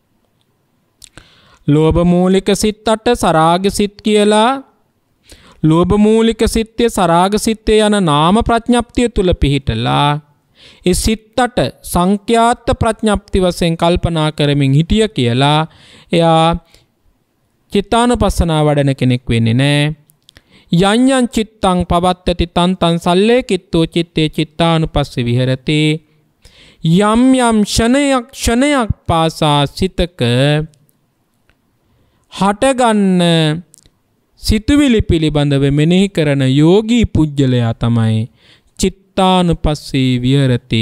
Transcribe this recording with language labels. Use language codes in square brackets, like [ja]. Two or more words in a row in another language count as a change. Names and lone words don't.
[si] ලෝභ මූලික සිත් 8 සරාග සිත් කියලා ලෝභ මූලික සිත්තේ සරාග සිත්තේ යන නාම ප්‍රඥප්තිය තුල පිහිටලා ඒ සිත් 8 සංඛ්‍යාත ප්‍රඥප්ති වශයෙන් කල්පනා කරමින් හිටිය කියලා එයා චිත්තානුපස්සනා වඩන කෙනෙක් වෙන්නේ නැහැ. [pi] යං චිත්තං පවත්තති තන්තං සල්ලේ කිත්තෝ චිත්තේ චිත්තානුපස්සේ විහෙරති. [si] යම් ක්ෂණයක් පාසා සිතක හටගන්න සිතුවිලි පිළිබඳව මෙනෙහි කරන යෝගී පුජ්‍යලයා තමයි [pi] චිත්තානුපස්සේ විහෙරති.